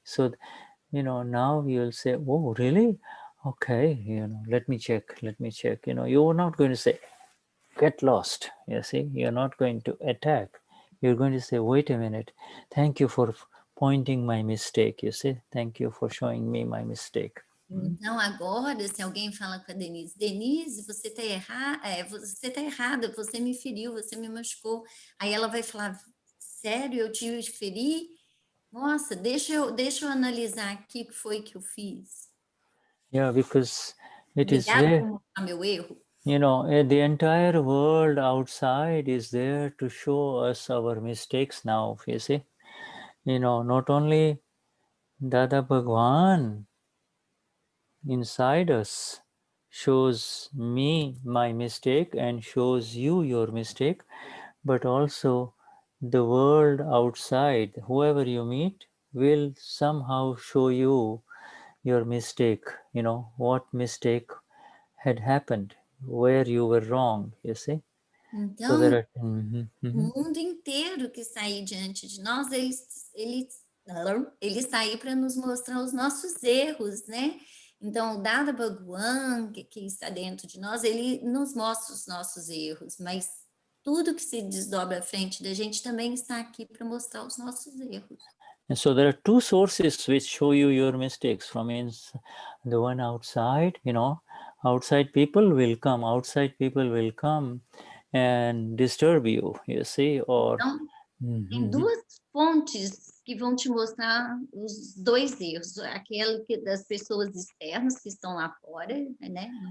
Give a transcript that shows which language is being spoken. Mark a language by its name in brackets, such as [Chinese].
[English] So, now you'll say, oh, really? Okay, let me check. You're not going to say, get lost, you see. You're not going to attack. You're going to say, wait a minute. Thank you for pointing my mistake, you see. Thank you for showing me my mistake. [Portuguese] Então, agora, se alguém fala com a Denise, você está errada, você me feriu, você me machucou. Aí ela vai falar, sério, eu te feri? Nossa, deixa eu analisar aqui o que foi que eu fiz. [English] Yeah, because it is [Portuguese] Obrigada [English] there. [Portuguese] por mostrar meu erro. [English] You know, the entire world outside is there to show us our mistakes now, you see. You know, not only Dada Bhagwan inside us shows me my mistake and shows you your mistake, but also the world outside, whoever you meet, will somehow show you your mistake, you know, what mistake had happened, where you were wrong, you see. So [Portuguese] Então, [English] there are, [Portuguese] o mundo inteiro que está aí diante de nós, ele está aí para nos mostrar os nossos erros, né? Então, o Dada Bhagwan, que está dentro de nós, ele nos mostra os nossos erros, mas tudo que se desdobra à frente da gente também está aqui para mostrar os nossos erros. [English] And so there are two sources which show you your mistakes. From the one outside, you know, outside people will come and disturb you, you see, or... [Portuguese] Então, tem duas fontes que vão te mostrar os dois erros. Aquela das pessoas externas que estão lá fora, né?